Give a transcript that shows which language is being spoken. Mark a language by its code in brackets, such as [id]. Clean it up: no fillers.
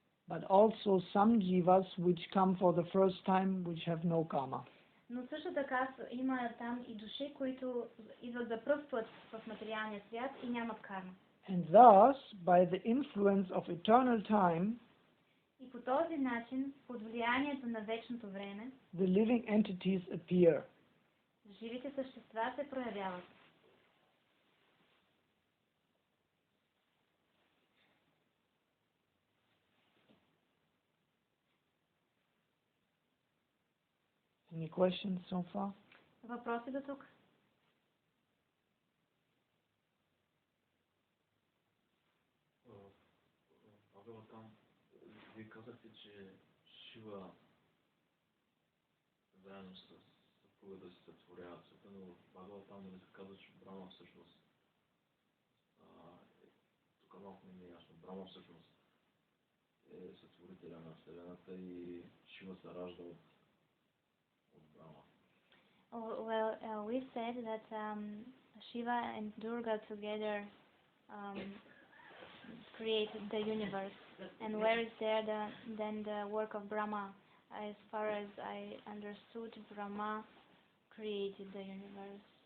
[en] But also some jivas which come for the first time which have no karma. [bg] Но също така има там и души, които идват за пръв път в материалния свят и нямат карма. [en] And thus, by the influence of eternal time, [bg] и по този начин, под влиянието на вечното време, [en] the living entities appear. [bg] Живите същества се проявяват. [en] Any questions so far? [bg] Въпроси до тук? Вие казахте, че Шива заедно с съпруга да се сътворяват света, но в Бхагаватам не се казва, че Брама всъщност тук малко не е ясно. Брама всъщност е сътворителя на Вселената и Шива се ражда от Brahma. [en] Well, we said that Shiva and Durga together created the universe. And where is there then the work of Brahma? As far as I understood, Brahma created the universe.